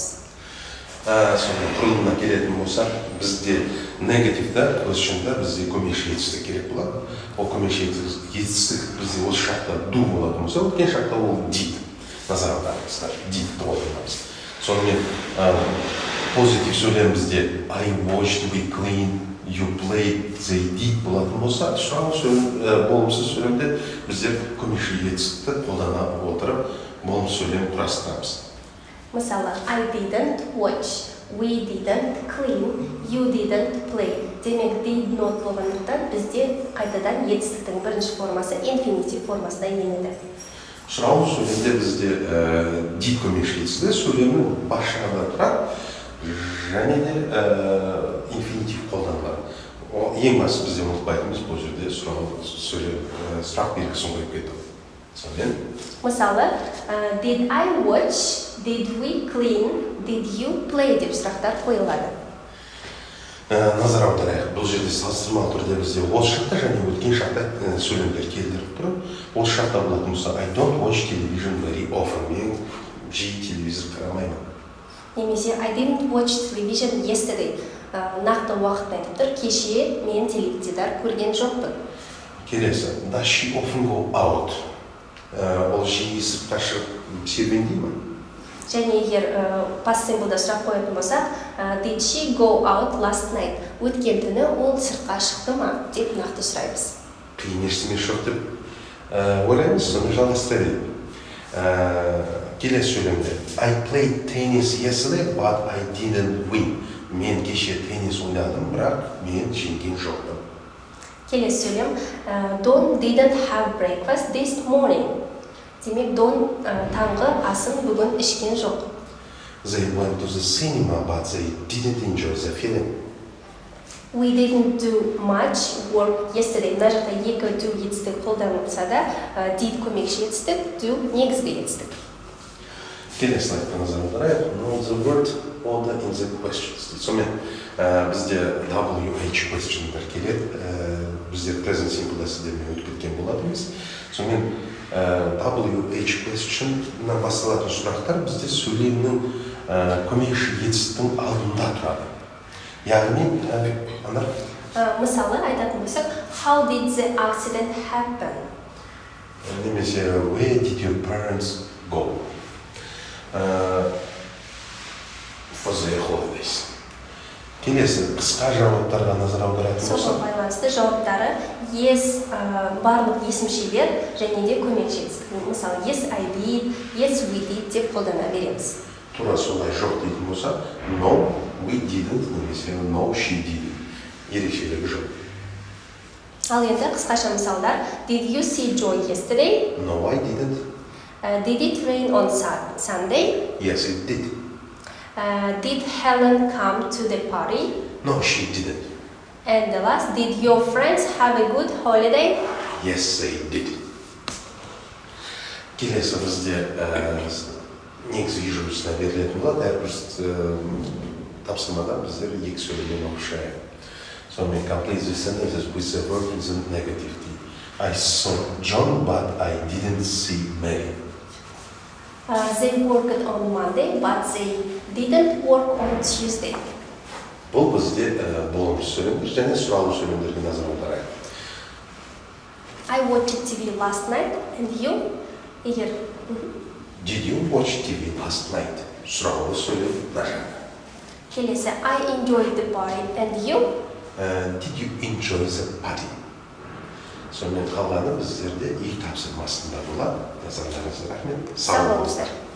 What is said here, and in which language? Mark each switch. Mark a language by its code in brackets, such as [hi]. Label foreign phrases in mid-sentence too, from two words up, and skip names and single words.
[kk] Соның құрылымына келетін болсақ, бізде негативда, question'да бізде көмекші етістік керек болады. Ол көмекші етістік бізде осы шақта do болатын болса, өткен шақта ол did. Назар аударыңыздар, did қолданамыз. Сонымен позитив сөйлем бізде [en] I watched, we cleaned, you played, they did [kk] болатын болса, болымсыз сөйлемде біздер көмекші етістікті қолдана отырып, болымсыз сөйлем құрастырамыз. Мысалы, [en] I didn't watch, we didn't clean, you didn't play. [kk] Демек, [en] did not [kk] болғандықтан бізде қайтадан етістіктің бірінші формасы infinitive формасына енеді. Сұрау сөйлемде бізде did көмекші етістігі сөйлемнің бас жағында тұрады, және де инфинитив қолданылады. Ең басты бізде ұмытпайтынымыз бұл жерде сұрақ белгісін қойып кету. Мысалы, [en] did I watch, did we clean, did you play [kk] деп сұрақтар қойылады. Назар аударайық, бұл жерде салыстырмалы түрде бізде осы шақта және өткен шақта сөйлемдер келтіріп тұрып, осы шақта болатын болса [en] I don't watch television very often. [kk] Мен жиі телевизор қарамаймын. [en] Немесе I didn't watch television yesterday. [kk] Нақты уақытын айтып тұр, кеше мен теледидар көрген жоқпын. Келесі, [en] does she often go out? [kk] Ол жиі сыртқа шығып серуендей ме? Және егер [en] past simple'да [kk] сұрақ қоятын болсақ, [en] did she go out last night? [kk] Өткен түні ол сыртқа шықты ма деп нақты сұраймыз. Қиын ештеңе жоқ деп ойлаймыз, соны жалғастырайық. Келесі сөйлемде [en] I played tennis yesterday, but I didn't win. [kk] Мен кеше теннис ойнадым, бірақ мен жеңген жоқпын. Келесі сөйлем [en] Don didn't have breakfast this morning. [kk] Демек, Don таңғы асын бүгін ішкен жоқ. [en] They went to the cinema, but they didn't enjoy the film. We didn't do much work yesterday. [kk] Мына жақта екі do етістік қолданылса да, did көмекші етістік, do негізгі етістік. Келесі слайдқа назар аударайық. [en] Know the word order in the questions. [kk] Сонымен бізде [en] WH question'дар [kk] келеді. Біздер [en] present simple [kk] сіздермен өтіп кеткен болатынбыз. Сонымен [en] WH question-нан [kk] басталатын сұрақтар бізде сөйлемнің көмекші етістіктің алдында тұрады. Яғни, мысалы айтатын болсақ, [en] how did the accident happen? Немесе where did your parents go? For their holidays. [kk] Келесі, қысқа жауаптарға назар аударатын болсақ. Соған байланысты жауаптары yes, барлық есімшелер және де көмекші етістік. Мысалы, [en] yes, I did, yes, we did [kk] деп қолдана береміз. Тура солай жоқ дейтін болса, [en] no, we didn't, немесе no, she didn't. [kk] Ерекшелігі жоқ. Ал енді қысқаша мысалдар. [en] Did you see Joy yesterday? No, I didn't. Did it rain on Sunday? Yes, it did. Did Helen come to the party? No, she didn't. And the last, did your friends have a good holiday? Yes, they did. [kk] Келесі бізде негізгі жүргізісіне берілетін болады. Әрбір тапсырмада біздер екі сөйлемнен оқышайық. [en] Сонымен complete the sentences with the verb in the negative. I saw John, but I didn't see Mary. They worked on Monday, but they didn't work on Tuesday. [kk] Бұл бізде болымсыз сөйлемдер және сұраулы сөйлемдерге назар аударайық. [en] I watched TV last night, and you? [kk] Егер. [en] Did you watch TV last night? [kk] Сұраулы сөйлем нажа. Келесі, [en] I enjoyed the party, and you? Did you enjoy the party? [kk] Сонымен қалғаны біздерде үй тапсырмасында болады. Назарларыңызға рахмет. Сау болыңыздар.